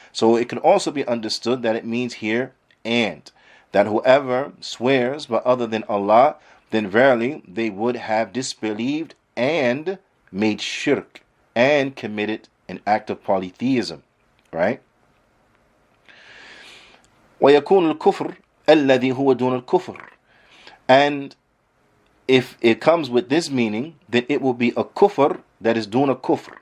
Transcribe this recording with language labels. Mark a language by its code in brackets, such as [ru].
[en] So it can also be understood that it means here and. That whoever swears by other than Allah, then verily they would have disbelieved and made shirk and committed an act of polytheism. Right? [ar] ويكون الكفر الذي هو دون الكفر. [en] And if it comes with this meaning, then it will be a kufr that is duna kufr.